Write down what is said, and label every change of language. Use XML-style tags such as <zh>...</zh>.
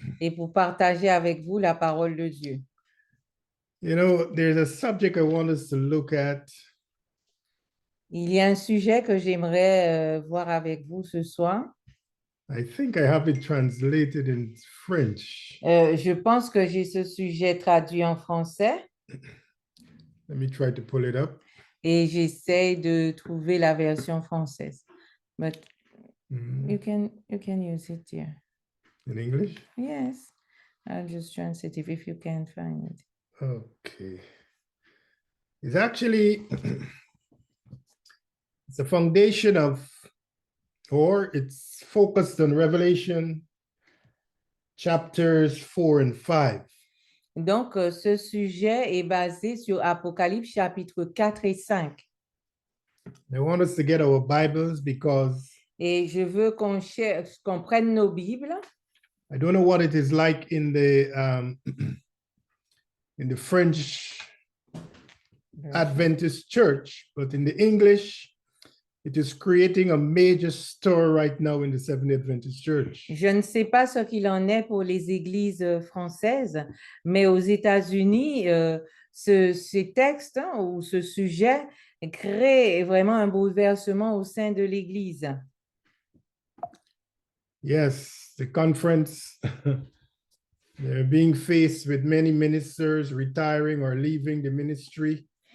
<fr>et pour partager avec vous la parole de Dieu.</fr> <en>You know, there's a subject I want us to look at.</en> <fr>Il y a un sujet que j'aimerais voir avec vous ce soir.</fr> <en>I think I have it translated in French.</en> <fr>Je pense que j'ai ce sujet traduit en français</fr> <en>Let me try to pull it up.</en> <fr>et j'essaie de trouver la version française.</fr> <en>But you can use it here. In English? Yes. I'll just translate it if you can find it. Okay. It's actually it's a foundation of, or it's focused on Revelation chapters 4 and 5.</en> <fr>Donc, ce sujet est basé sur Apocalypse chapitre 4 et 5.</fr> <en>I want us to get our Bibles because</en> <fr>Et je veux qu'on prenne nos Bibles.</fr> <en>I don't know what it is like in the French Adventist church, but in the English, it is creating a major stir right now in the Seventh Adventist Church.</en> <fr>Je ne sais pas ce qu'il en est pour les églises françaises, mais aux États-Unis, ces textes ou ce sujet crée vraiment un bouleversement au sein de l'Église.</fr> <en>Yes, the conference, they're being faced with many ministers retiring or leaving the ministry.</en>